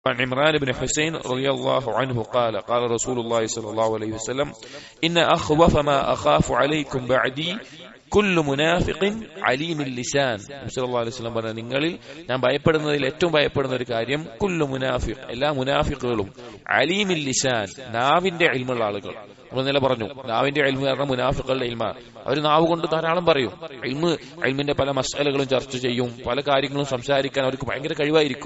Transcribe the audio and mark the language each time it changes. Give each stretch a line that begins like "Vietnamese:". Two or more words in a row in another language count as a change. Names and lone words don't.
Arabic: عن عمران بن حسين رضي الله عنه قال قال رسول الله صلى الله عليه وسلم إن أخوف ما أخاف عليكم بعدي كل منافق عليم اللسان.
Malayalam: നബി
Arabic: صلى الله عليه وسلم
Malayalam: പറഞ്ഞു, നിങ്ങളിൽ ഞാൻ ഭയപ്പെടുന്നതിൽ ഏറ്റവും ഭയപ്പെടുന്ന ഒരു കാര്യം
Arabic: كل منافق,
Malayalam: എല്ലാ മുനാഫിഖുകളും
Arabic: عليم اللسان,
Malayalam: നാവിന്റെ ഇൽമുള്ള ആളുകൾ. നമ്മൾ ഇന്നലെ പറഞ്ഞു, നാവിന്റെ ഇൽമു കാരണം മുനാഫിഖുകളുടെ ഇൽമാണ്. അവർ നാവ് കൊണ്ട് ധാരാളം പറയും, ഇൽമിന്റെ പല മസ്അലകളും ചർച്ച ചെയ്യും, പല കാര്യങ്ങളും സംസാരിക്കാൻ അവർക്ക് ഭയങ്കര കഴിവായിരിക്കും.